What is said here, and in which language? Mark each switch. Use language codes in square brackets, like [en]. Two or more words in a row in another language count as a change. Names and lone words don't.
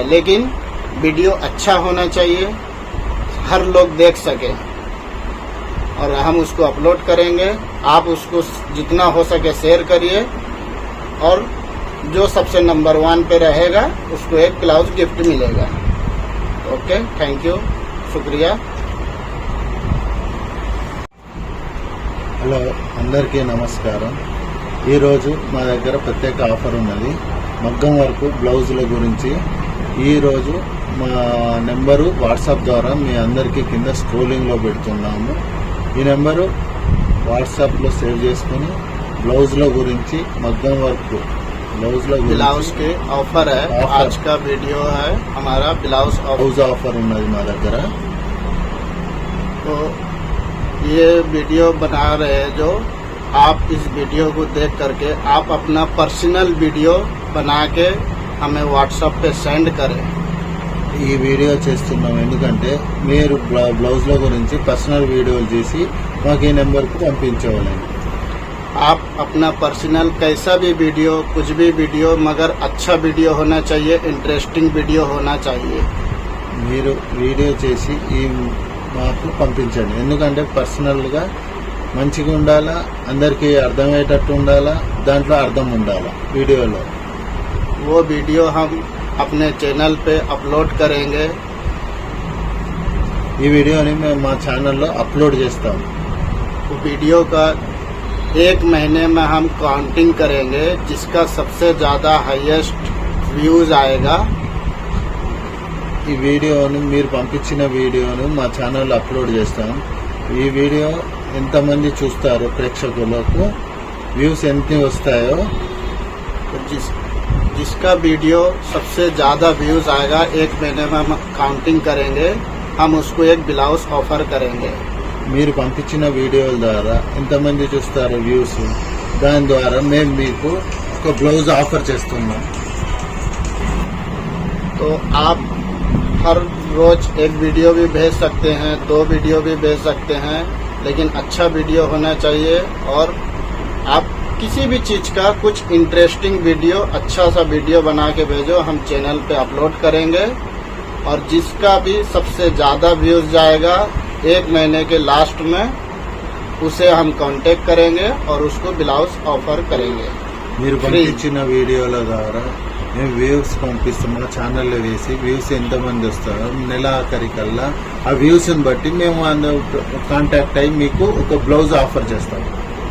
[hi] लेकिन वीडियो अच्छा होना चाहिए, हर लोग देख सके, और हम उसको अपलोड करेंगे. आप उसको जितना हो सके शेयर करिए, और जो सबसे नंबर 1 पे रहेगा उसको एक [en] blouse gift [hi] मिलेगा. [en] okay, thank you, शुक्रिया. [te] హలో, అందరికీ నమస్కారం. ఈరోజు మా దగ్గర ప్రత్యేక ఆఫర్ ఉన్నది మగ్గం వర్క్ బ్లౌజుల గురించి. ఈరోజు మా నెంబరు వాట్సాప్ ద్వారా మీ అందరికీ కింద స్క్రోలింగ్లో పెడుతున్నాము. ఈ నెంబరు వాట్సాప్లో సేవ్ చేసుకుని బ్లౌజ్ల గురించి, మగ్గం వర్క్ [hi] ब्लाउज के ऑफर है. आज का वीडियो है हमारा ब्लाउज [te] ఆఫర్ ఉన్నది మా దగ్గర. [hi] तो ये वीडियो बना रहे हैं जो आप इस वीडियो को देख करके आप अपना [en] personal video [hi] बना के हमें व्हाट्सएप पे सेंड करें। [te] ఈ వీడియో చేస్తున్నాం ఎందుకంటే మీరు బ్లౌజ్ల గురించి పర్సనల్ వీడియోలు చేసి మాకు ఈ నెంబర్కు పంపించవాలండి. [hi] आप अपना पर्सनल कैसा भी वीडियो, कुछ भी वीडियो, मगर अच्छा वीडियो होना चाहिए, [en] interesting video [hi] होना चाहिए। [te] మీరు వీడియో చేసి ఈ మాకు పంపించండి. ఎందుకంటే పర్సనల్గా మంచిగా ఉండాలా, అందరికీ అర్థమయ్యేటట్టు ఉండాలా, దాంట్లో అర్థం ఉండాలా వీడియోలో. [hi] वो वीडियो हम अपने चैनल पे अपलोड करेंगे। [te] ఈ వీడియోని మేము మా ఛానల్లో అప్లోడ్ చేస్తాం. [hi] वो वीडियो का 1 महीने में हम काउंटिंग करेंगे, जिसका सबसे ज़्यादा [en] highest views [hi] आएगा। [te] ఈ వీడియోని మీరు పంపించిన వీడియోను మా ఛానల్లో అప్లోడ్ చేస్తాం. ఈ వీడియో ఎంతమంది చూస్తారో, ప్రేక్షకులకు వ్యూస్ ఎంత వస్తాయో, [hi] तो जिसका वीडियो सबसे ज़्यादा व्यूज आएगा 1 महीने में हम काउंटिंग करेंगे, हम उसको एक [en] blouse offer [hi] करेंगे। [te] మీరు పంపించిన వీడియోల ద్వారా ఎంతమంది చూస్తారో వ్యూస్, దాని ద్వారా మేము మీకు ఒక [en] blouse offer [te] చేస్తున్నాం. [hi] तो आप हर रोज एक वीडियो भी भेज सकते हैं, 2 वीडियो भी भेज सकते हैं, लेकिन अच्छा वीडियो होना चाहिए। और आप किसी भी चीज का कुछ [en] interesting video, [hi] अच्छा सा वीडियो बना के भेजो, हम चैनल पे अपलोड करेंगे। और जिसका भी सबसे ज्यादा व्यूज जाएगा 1 महीने के लास्ट में, उसे हम कांटेक्ट करेंगे और उसको [en] blouse offer [hi] करेंगे। [te] మీరు పంపించిన వీడియోల ద్వారా మేము వ్యూస్ పంపిస్తాం. మా ఛానల్లో వేసి వ్యూస్ ఎంతమంది వస్తారో నెలాఖరికల్లా ఆ వ్యూస్ని బట్టి మేము కాంటాక్ట్ అయ్యి మీకు ఒక [en] blouse offer [te] చేస్తాం.